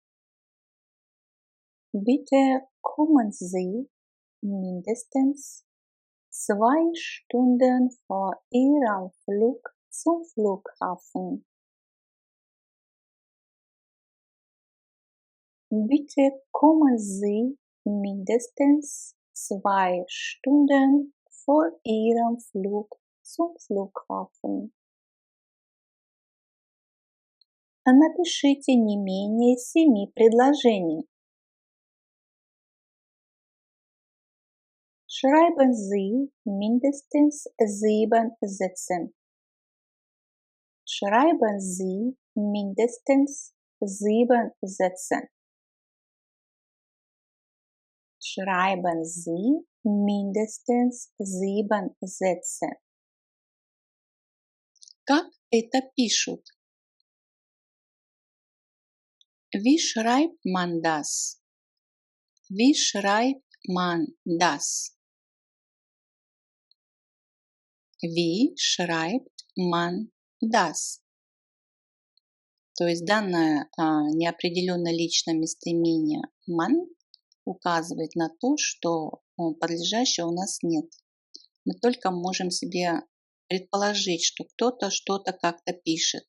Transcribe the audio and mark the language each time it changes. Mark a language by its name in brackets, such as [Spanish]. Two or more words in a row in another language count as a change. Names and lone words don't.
[German] Bitte kommen Sie mindestens 2 Stunden vor Ihrem Flug zum Flughafen. Bitte kommen Sie mindestens 2 Stunden vor Ihrem Flug zum Flughafen. [Russian] Напишите не менее 7 предложений. [German] Schreiben Sie mindestens 7 Sätze. Schreiben Sie mindestens 7 Sätze. Schreiben Sie mindestens 7 Sätze. [Russian] Как это пишут? [German] Wie schreibt man das? Wie schreibt man das? Wie schreibt man das? [Russian] То есть данное неопределенное личное местоимение man указывает на то, что подлежащего у нас нет. Мы только можем себе предположить, что кто-то что-то как-то пишет.